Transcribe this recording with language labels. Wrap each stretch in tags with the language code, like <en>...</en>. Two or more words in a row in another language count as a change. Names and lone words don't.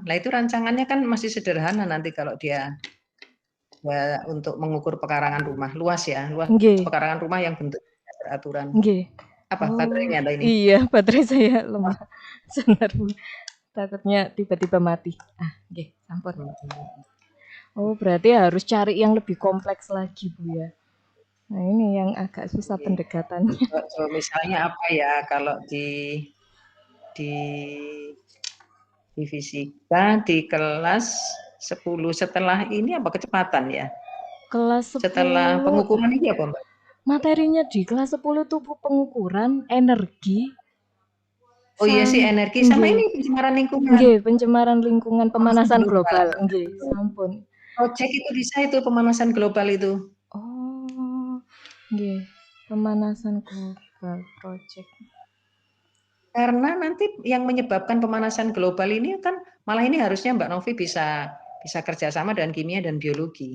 <id>Nah itu rancangannya kan masih sederhana nanti kalau dia ya, untuk mengukur pekarangan rumah luas ya, luas nggih. pekarangan rumah yang bentuknya tidak beraturan. Nggih. Apa Oh, baterainya ada ini? iya baterai saya Wah, lemah. Sebentar, Bu. Takutnya tiba-tiba mati.</id> <jv>Ah, nggih, sampun.</jv> <id>Oh, berarti harus cari yang lebih kompleks lagi, Bu ya. Nah, ini yang agak susah oke. pendekatannya. So, misalnya apa ya kalau di di fisika di kelas 10 setelah ini apa kecepatan ya? Kelas Setelah 10, pengukuran ini apa Mbak? materinya di kelas 10 tuh Bu, pengukuran energi Oh iya sih energi sama nggih. ini pencemaran lingkungan. Nggih, pencemaran lingkungan, Pemanasan pemanasan global. global.</id> <jv>Nggih, sampun.</jv> <id>Project itu bisa itu pemanasan global itu. Oh, nggih. Pemanasan global project. Karena nanti yang menyebabkan pemanasan global ini kan malah ini harusnya Mbak Novi bisa kerjasama dengan kimia dan biologi.</id>